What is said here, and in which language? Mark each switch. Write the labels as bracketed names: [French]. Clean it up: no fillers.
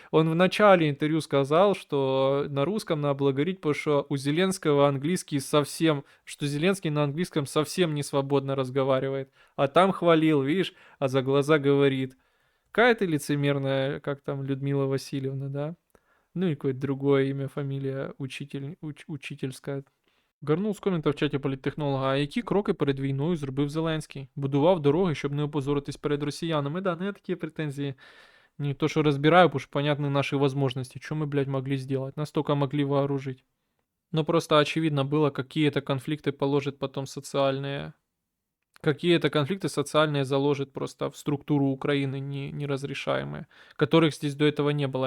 [Russian] Он в начале интервью сказал, что на русском надо было говорить, потому что у Зеленского английский совсем, что Зеленский на английском совсем не свободно разговаривает. А там хвалил, видишь, а за глаза говорит. Какая ты лицемерная, как там Людмила Васильевна, да? Ну и какое-то другое имя, [Ukrainian] фамілія, учительська. Гарнув з комента в чаті політтехнолога, а які кроки перед війною зробив Зеленський? Будував дороги, щоб не опозоритись перед росіянами. [Russian] Да, ну я [Ukrainian] такі претензії [Russian] не то, что разбираю, потому что понятны наши возможности. Что мы, блядь, могли сделать? Нас только могли вооружить. Но просто очевидно было, какие это конфликты положит потом социальные. Какие это конфликты социальные заложит просто в структуру Украины неразрешаемые, которых здесь до этого не было.